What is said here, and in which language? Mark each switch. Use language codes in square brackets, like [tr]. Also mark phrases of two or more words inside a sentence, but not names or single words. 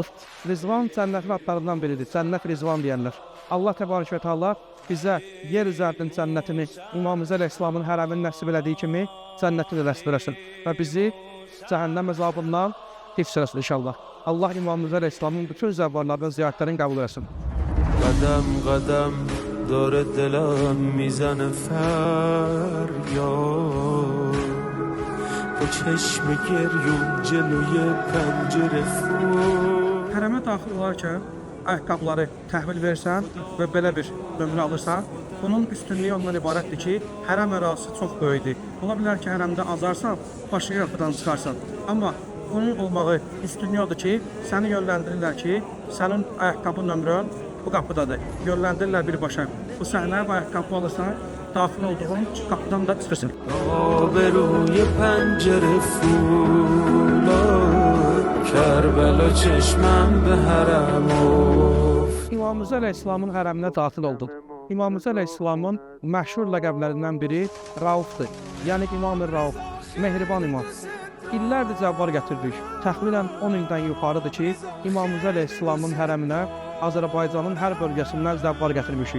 [az] Rizvan cənnətin adlarından biridir, cənnət Rizvan deyərlər. Allah təbarək və təala bizə yer üzərinin cənnətini İmam Mirza əleyhissalamın hərəmini nəsib elədiyi kimi cənnətini nəsib eləsin və bizi cəhənnəm əzabından hifz eləsin inşallah. Allah İmam Mirza əleyhissalamın bütün zəvvarlarının ziyarətlərini qəbul eləsin. [fa] قدم قدم داره دلم میزنه فریاد با چشم گریون جلوی پنجره فوت [az] Hərəmə daxil olarkən ayaqqabıları təhvil versən və belə bir nömrə alırsan, bunun üstünlüyü ondan ibarətdir ki, hərəm ərazisi çox böyükdür. Ola bilər ki, hərəmdə azarsan, başqa qapıdan çıxarsan. Amma bunun olmağı üstünlüyü odur ki, səni yönləndirirlər ki, sənin ayaqqabı nömrən bu qapıdadır. Yönləndirirlər birbaşa. Bu səhnə və ayaqqabı alırsan, daxil olduğun qapıdan da çıxırsın. [fa] آبروی پنجره فولاد کربلا چشمم به حرم افت [az] İmam Mirza əleyhissalamın hərəminə daxil olduq. İmam Mirza əleyhissalamın məşhur ləqəblərindən biri Raufdur. Yəni İmam-ı Rauf, Mehriban İmam. İllərdir zəvvar gətirdik. Təxminən 10 ildən yuxarıdır ki, İmam Mirza əleyhissalamın hərəminə Azərbaycanın hər bölgəsindən zəvvar gətirmişik.